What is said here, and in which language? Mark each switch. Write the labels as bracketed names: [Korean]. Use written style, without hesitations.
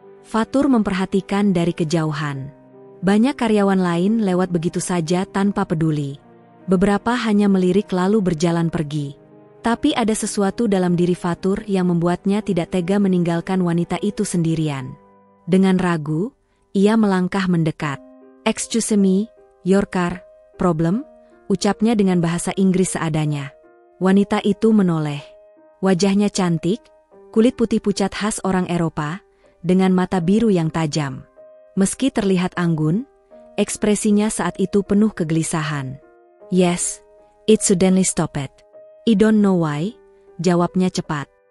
[Indonesian] Fatur memperhatikan dari kejauhan. Banyak karyawan lain lewat begitu saja tanpa peduli. Beberapa hanya melirik lalu berjalan pergi. Tapi ada sesuatu dalam diri Fatur yang membuatnya tidak tega meninggalkan wanita itu sendirian. Dengan ragu, ia melangkah mendekat. [English] "Excuse me, your car, problem?" [Indonesian] ucapnya dengan bahasa Inggris seadanya. Wanita itu menoleh. Wajahnya cantik, kulit putih pucat khas orang Eropa, dengan mata biru yang tajam. Meski terlihat anggun, ekspresinya saat itu penuh kegelisahan. [English] "Yes, it suddenly stopped. I don't know why," [Indonesian] jawabnya cepat.